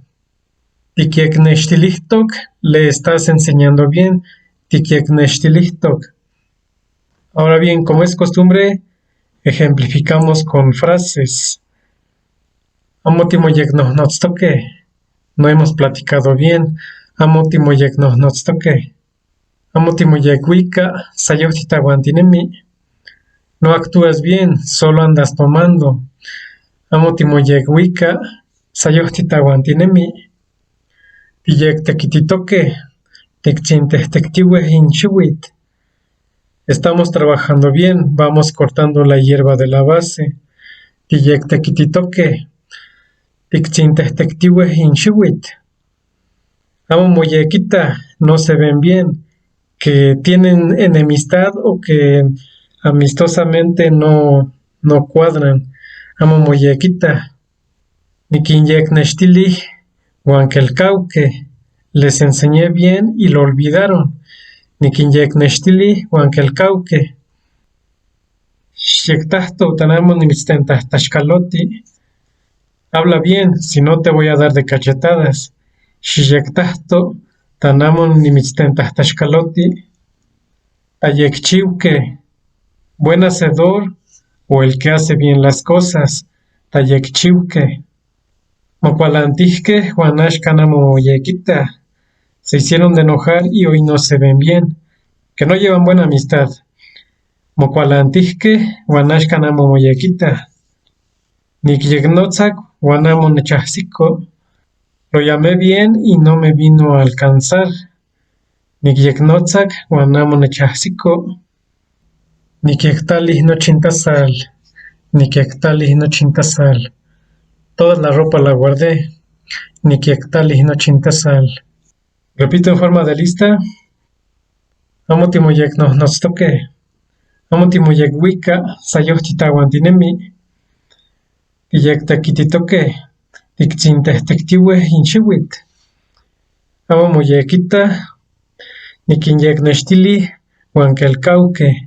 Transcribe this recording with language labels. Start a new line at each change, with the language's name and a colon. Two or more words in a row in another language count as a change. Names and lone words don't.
Spanish: Tikyeknextilihtok, le estás enseñando bien.
Nahuatl languages: Tikyeknextilihtok.
Spanish: Ahora bien, como es costumbre, ejemplificamos con frases.
Nahuatl languages: Amo timoyeknohnotstoke.
Spanish: No hemos platicado bien.
Nahuatl languages: Amo timoyeknohnotstoke. Amo timoyekwika, sayohtitawantinemi.
Spanish: No actúas bien, solo andas tomando.
Nahuatl languages: Amo timoyekwika, sayohtitawantinemi. Tiyektekititoke, tiktzintehtektiweh inchiwit.
Spanish: Estamos trabajando bien, vamos cortando la hierba de la base.
Nahuatl languages: Tiyektekititoke. Tiktzintehtektiweh inchiwit. Amo moyekita,
Spanish: no se ven bien, que tienen enemistad o que amistosamente no cuadran.
Nahuatl languages: Amo moyekita. Nikinyeknextili, huankelkauke,
Spanish: les enseñé bien y lo olvidaron.
Nahuatl languages: Nikinyeknextili, huankelkauke. Xyektahto tanamo nimitztentahtashkaloti.
Spanish: Habla bien, si no te voy a dar de cachetadas.
Nahuatl languages: Xyektahto tanamon nimitztentahtashkaloti. Tayekchiuke,
Spanish: buen hacedor o el que hace bien las cosas.
Nahuatl languages: Tayekchiuke. Mokualantihke huanashkanamo moyekita.
Spanish: Se hicieron de enojar y hoy no se ven bien, que no llevan buena amistad.
Nahuatl languages: Mokualantihke huanashkanamo moyekita. Nikyeknotzak huanamo nechahsiko.
Spanish: Lo llamé bien y no me vino a alcanzar.
Nahuatl languages: Nikyeknotzak huanamo nechahsiko. Nikyektalih nochintasal. Nikyektalih nochintasal.
Spanish: Toda la ropa la guardé.
Nahuatl languages: Nikyektalih nochintasal.
Spanish: Repito en forma de lista.
Nahuatl languages: Amo timoyeknohnotstoke. Amo timoyekwika, sayohtitawantinemi. Tiyektekititoke. Tiktzintehtektiweh inchiwit. Amo moyekita. Nikinyeknextili huankelkauke.